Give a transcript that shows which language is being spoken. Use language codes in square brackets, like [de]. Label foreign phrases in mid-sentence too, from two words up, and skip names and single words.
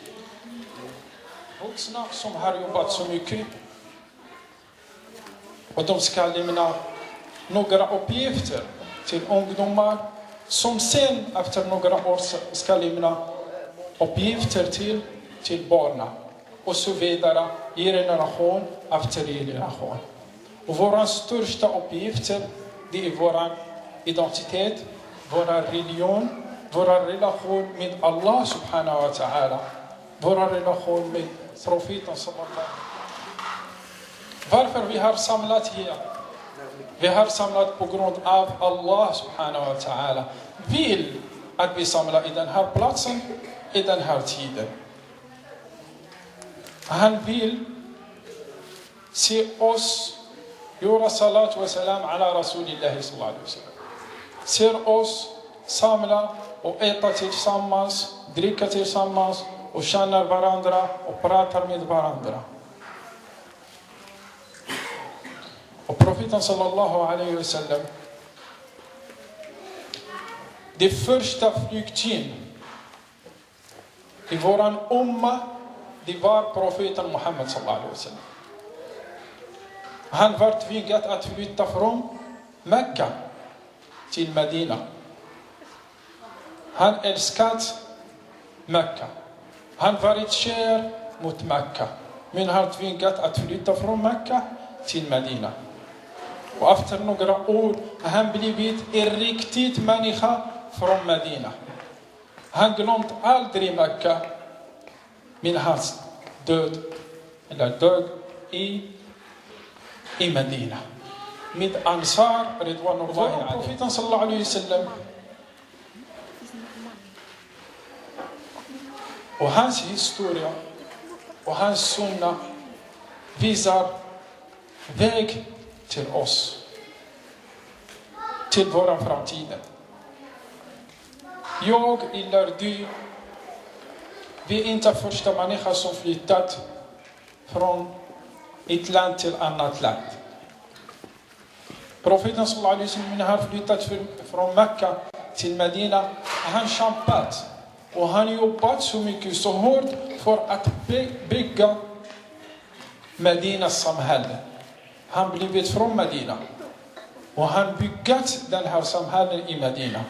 [sv] Vuxna som har jobbat så mycket och de ska lämna några uppgifter till ungdomar som sen efter några år ska lämna uppgifter till barnen och så vidare, generation efter generation. Och våra största uppgifter, det är vår identitet, vår religion, vår relation med [ar] الله سبحانه وتعالى, [sv] vår relation med profeten sallallahu. Varför vi har samlat här? Vi har samlat på grund av [ar] الله سبحانه وتعالى [sv] vill att vi samlar i den här platsen, i den här tiden. Han vill se oss göra salat och [ar] سلام على رسول الله صلى الله عليه وسلم. [sv] Ser oss samla och äta tillsammans, dricka tillsammans och känna varandra och prata med varandra. Och profeten [ar] صلى الله عليه وسلم, [sv] det första flykting i våran umma, det var profeten Muhammad [ar] صلى الله عليه وسلم. [sv] Han var tvingad att flytta från Mekka till Medina. Han älskade Mekka. Han varit kär mot Mekka, men har tvingat att flytta från Mekka till Medina. Och efter några år har han blivit en riktig människa från Medina. Han glömde aldrig Mekka, men hans död i Medina. Med Ansar, [ar] رضوان الله عليه. [sv] Profeten [ar] صلى الله عليه وسلم [sv] och hans historia och hans sunna visar väg till oss, till våra framtiden. Jag eller du, vi är inte första människa som flyttat från ett land till annat land. Profeten [ar] صلى الله عليه وسلم [sv] har flyttat från Mekka till Medina. Han kämpat och han jobbat så mycket, så hårt för att bygga Medinas samhälle. Han blivit från Medina och han byggt den här samhällen i Medina.